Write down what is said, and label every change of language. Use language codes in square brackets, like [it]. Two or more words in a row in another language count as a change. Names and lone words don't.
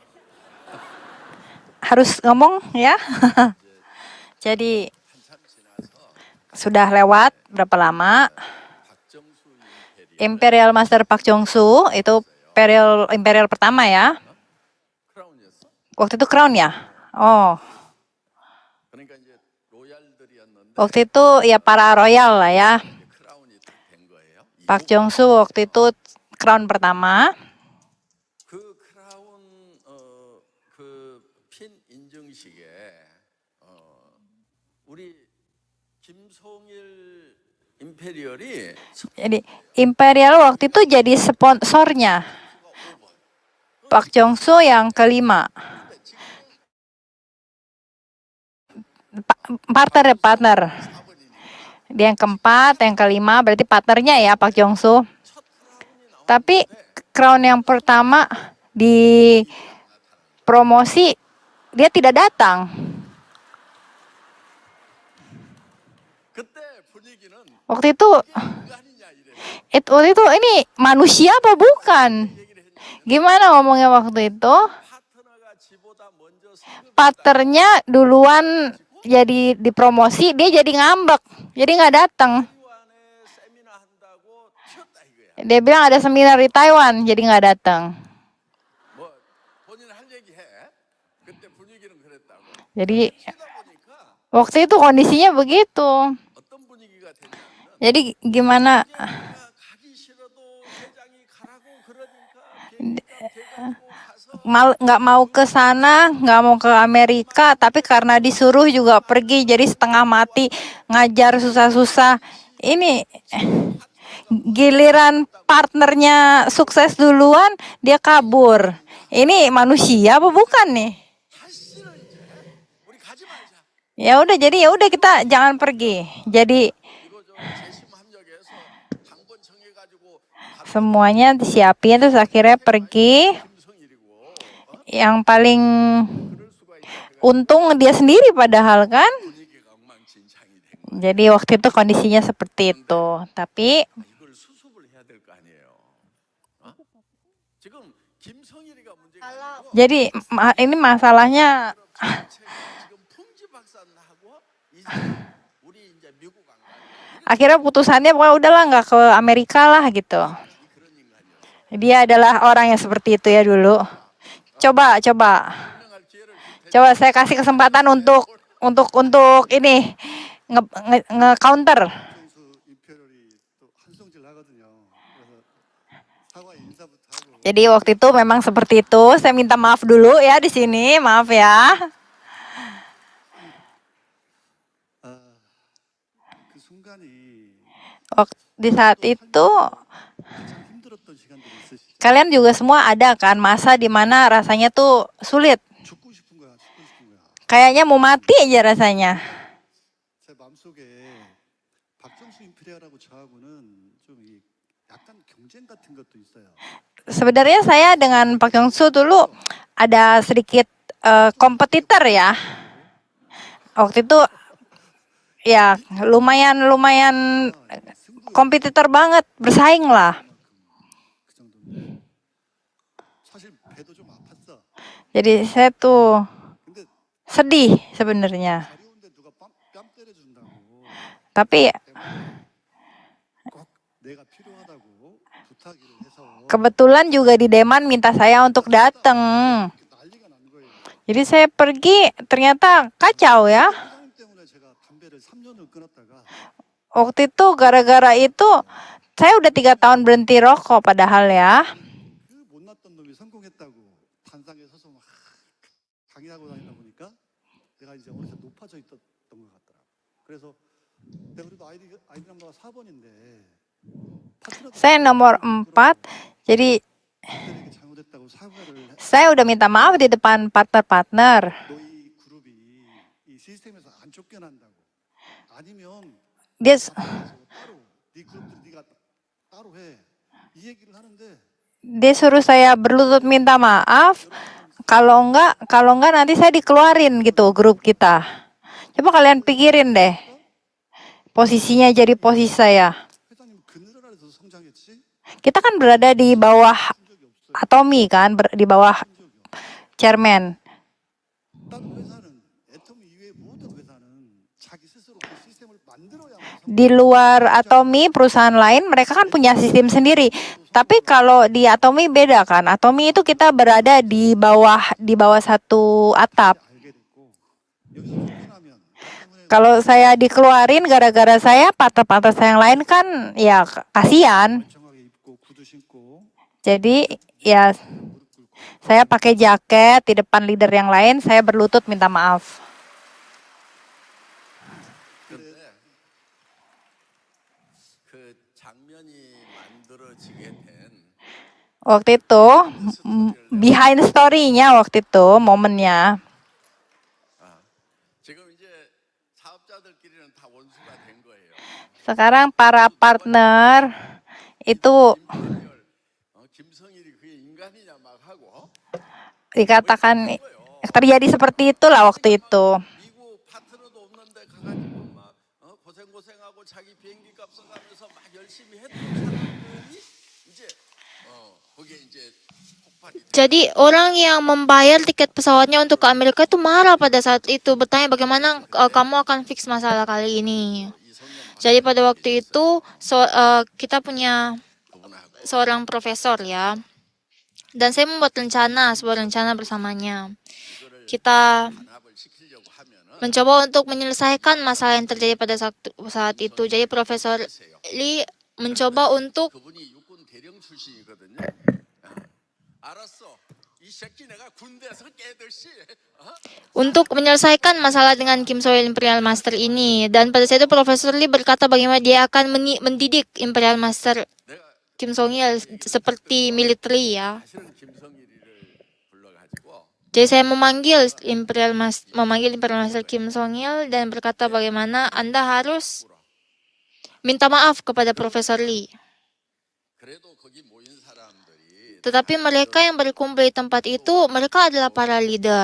[id] Harus ngomong ya. Jadi [ko] 한참 지나서 [id] sudah lewat berapa lama? [ko] 박정수 [en] Imperial Master [id] Pak Jongsu itu Imperial pertama ya. [ko] 크라운이었어. [id] Waktu itu Crown ya? Oh, [ko] 그러니까 이제 로얄들이었는데 [id] waktu itu ya para royal lah ya. [ko] 이제 크라운이 딱 된 거예요. [id] Pak Jongsu waktu itu Crown pertama. [ko] 그 크라운 그핀 인증식에 우리 김송일 임페리얼이 [id] Jadi Imperial waktu itu jadi sponsornya Pak Jongsu yang kelima. Partner. Dia yang keempat, yang kelima berarti partnernya ya Pak Jongsu. Tapi crown yang pertama di promosi dia tidak datang. [ko] 그때 분위기는 [id] Waktu itu [ko] 인간이냐 이래. [id] waktu itu ini manusia apa bukan? Gimana ngomongnya waktu itu? [ko] 파트너가 지보다 먼저 승급 [id] Partnernya duluan jadi dipromosi, dia jadi ngambek, jadi nggak datang. [ko] 안에 세미나 한다고 튀었다 이거야. [id] Dia bilang ada seminar di Taiwan, jadi nggak datang. [ko] 뭐 본인 할 얘기 해. 그때 분위기는 그랬다고. [id] Jadi [ko] 튀다 보니까 [id] waktu itu kondisinya begitu. [ko] 어떤 분위기가 되냐면 [id] Jadi gimana? [ko] 내가 가기 싫어도 회장이 가라고 그러니까 비행기값 대가지고 가서 [id] Nggak mau ke sana, nggak mau ke Amerika, tapi karena disuruh juga pergi, jadi setengah mati ngajar susah-susah. Ini giliran partnernya sukses duluan, dia kabur. Ini manusia apa bukan nih? [ko] 다시는 이제 우리 가지 말자. [id] Ya udah, jadi ya udah kita jangan pergi. Jadi [ko] 이거 저 재심 합력에서 당번 정해가지고 [id] semuanya disiapin terus akhirnya pergi. [ko] 김성일이고 [id] Yang paling [ko] 그럴 수가 있다. [id] untung dia sendiri padahal kan. [ko] 분위기가 엉망진창이 된 거야. [id] Jadi waktu itu kondisinya seperti itu. Tapi [ko] 이걸 수습을 해야 될 거 아니에요. 지금 김성일이가 문제가 아니고 [id] jadi ini masalahnya [ko] 제가 지금 풍지박산하고 이제 우리 이제 미국 안 가요. [id] akhirnya putusannya pokoknya udahlah nggak ke Amerika lah gitu. [ko] 그런 인간이었어. [id] Dia adalah orang yang seperti itu ya dulu. Coba [ko] 설명할 기회를 줄 테니까 [id] coba saya kasih kesempatan untuk ini nge-counter. [ko] 정수 임페리얼이 또 한성질 하거든요. 그래서 사과 인사부터 하고 [id] Jadi waktu itu memang seperti itu. Saya minta maaf dulu ya di sini, maaf ya. [ko] 그 순간이 [id] Di saat itu [ko] 가장 힘들었던 시간들이 있으시죠? [id] kalian juga semua ada kan masa di mana rasanya tuh sulit. [ko] 죽고 싶은 거야, 죽고 싶은 거야. [id] Kayaknya mau mati aja rasanya. [ko] 제 마음속에 박정수 임페리얼하고 저하고는 좀 약간 경쟁 같은 것도 있어요. [id] Sebenarnya saya dengan Pak Jongsu dulu ada sedikit kompetitor ya. Waktu itu ya lumayan kompetitor banget, bersaing lah. [ko] 그 정도인데 사실 배도 좀 아팠어. [id] Jadi saya tuh [ko] 근데 [id] sedih sebenarnya. [ko] 자리 오는데 누가 뺨 때려준다고 [id] Tapi [ko] 꼭 내가 필요하다고 부탁을 해서 [id] kebetulan juga di Deman minta saya untuk datang. [ko] 난리가 난 거예요. [id] Jadi saya pergi ternyata kacau ya. [ko] 회장님 때문에 제가 담배를 3년을 끊었다가 [id] Waktu itu gara-gara itu saya udah 3 tahun berhenti rokok padahal ya. [ko] 그 못났던 놈이 성공했다고 단상에 서서 막 강의하고 다니다 보니까 내가 이제 어느새 높아져 있었던 것 같더라고. 그래서 내가 그래도 아이디 넘버가 4번인데 파트너들 [id] Saya nomor 4. Jadi [ko] 그들에게 잘못했다고 사과를 [id] saya udah minta maaf di depan partner-partner. [ko] 너희 그룹이 이 시스템에서 안 쫓겨난다고 아니면 [id] Dia [ko] 따로 네 그룹들 네가 따로 해 이 얘기를 하는데 [id] Dia suruh saya berlutut minta maaf. Kalau enggak nanti saya dikeluarin gitu grup kita. Coba kalian pikirin deh. Posisinya jadi posisi saya. [ko] 회장님 그늘 아래서 성장했지 [id] Kita kan berada di bawah Atomi kan, di bawah chairman. [ko] 다른 회사는 애터미 이외의 모든 회사는 자기 스스로 그 시스템을 만들어야만 [id] Di luar Atomi, perusahaan lain mereka kan punya sistem sendiri. Tapi kalau di Atomi beda kan. Atomi itu kita berada di bawah satu atap. [ko] 알게 됐고 여기서 쫓겨나면 때문에 [id] Kalau saya dikeluarin gara-gara saya, partner-partner saya yang lain kan ya kasihan. [ko] 멀쩡하게 입고 구두 신고 [id] Jadi ya saya pakai jaket di depan leader yang lain, saya berlutut minta maaf. [ko] 근데 그 장면이 만들어지게 된 [id] Waktu itu [en] behind story- [id] nya waktu itu momennya. [ko] 지금 이제 사업자들끼리는 다 원수가 된 거예요. [id] Sekarang para partner itu [ko] 임페리얼, 김성일이 그게 인간이냐 막 하고 [id] dikatakan terjadi seperti itulah waktu itu. [ko] 미국 파트너도 없는데 가가지고 막 고생하고 자기 비행기 값을 가면서 막 열심히 했던 사람들이 이제 거기에 이제 폭발이 [id] Jadi orang yang membayar tiket pesawatnya untuk ke Amerika itu marah pada saat itu, bertanya bagaimana kamu akan fix masalah kali ini. Jadi pada waktu itu kita punya [ko] 그분하고 [id] seorang profesor ya, dan saya membuat sebuah rencana bersamanya. Kita [ko] 단합을 시키려고 하면은 [id] mencoba untuk menyelesaikan masalah yang terjadi pada saat itu. Jadi Profesor Lee mencoba untuk [ko] 그분이 육군 대령 출신이거든요. 알았어. 이 새끼 내가 군대에서 깨듯이 [id] menyelesaikan masalah dengan Kim So-il [en] Imperial Master [id] ini. Dan pada saat itu Profesor Lee berkata bagaimana dia akan mendidik [en] Imperial Master [ko] 내가 [id] Kim Song-il seperti militer ya. [ko] 사실은 김성일이를 불러가지고 [id] Jadi saya memanggil [en] Imperial Master [id] Kim Song-il dan berkata bagaimana Anda harus minta maaf kepada Profesor Lee. [ko] 그래도 거기 모인 사람들이 [id] Tetapi mereka yang berkumpul di tempat itu, mereka adalah para leader.